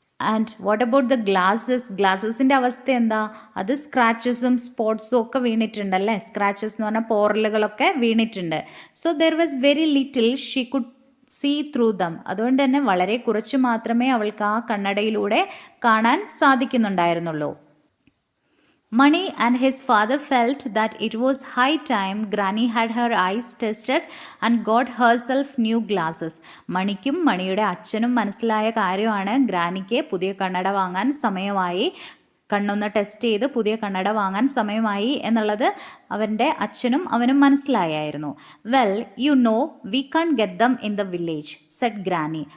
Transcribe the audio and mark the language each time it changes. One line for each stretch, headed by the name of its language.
English: And what about the glasses?
Malayalam: ഗ്ലാസസിൻ്റെ അവസ്ഥ എന്താ? അത് സ്ക്രാച്ചസും സ്പോട്ട്സും ഒക്കെ വീണിട്ടുണ്ടല്ലേ. സ്ക്രാച്ചസ് എന്ന് പറഞ്ഞാൽ പോറലുകളൊക്കെ വീണിട്ടുണ്ട്.
English: So there was very little she could see through them.
Malayalam: അതുകൊണ്ട് തന്നെ വളരെ കുറച്ച് മാത്രമേ അവൾക്ക് ആ കണ്ണടയിലൂടെ കാണാൻ സാധിക്കുന്നുണ്ടായിരുന്നുള്ളൂ.
English: Mani and his father felt that it was high time Granny had her eyes tested and got herself new glasses.
Malayalam: മണിക്കും മണിയുടെ അച്ഛനും മനസ്സിലായ കാര്യമാണ് ഗ്രാനിക്ക് പുതിയ കണ്ണട വാങ്ങാൻ സമയമായി, കണ്ണൊന്ന് ടെസ്റ്റ് ചെയ്ത് പുതിയ കണ്ണട വാങ്ങാൻ സമയമായി എന്നുള്ളത് അവൻ്റെ അച്ഛനും അവനും മനസ്സിലായായിരുന്നു.
English: Well you know we can get them in the village said granny.